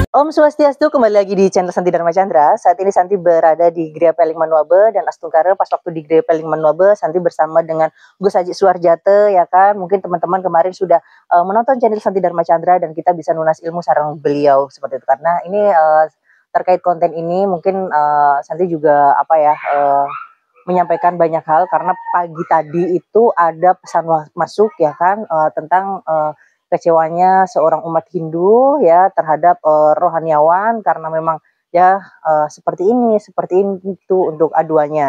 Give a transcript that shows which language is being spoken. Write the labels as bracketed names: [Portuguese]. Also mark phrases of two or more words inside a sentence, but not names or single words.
[Indonesian] Om Swastiastu, kembali lagi di channel Santi Dharma Chandra. Saat ini Santi berada di Gria Peling Manuabe dan Astungkara. Pas waktu di Gria Peling Manuabe, Santi bersama dengan Gus Haji Suwarjate, ya kan. Mungkin teman-teman kemarin sudah menonton channel Santi Dharma Chandra dan kita bisa nunas ilmu sareng beliau seperti itu. Karena ini terkait konten ini mungkin Santi juga menyampaikan banyak hal karena pagi tadi itu ada pesan masuk ya kan tentang kecewanya seorang umat Hindu ya terhadap rohaniawan karena memang ya seperti itu untuk aduannya.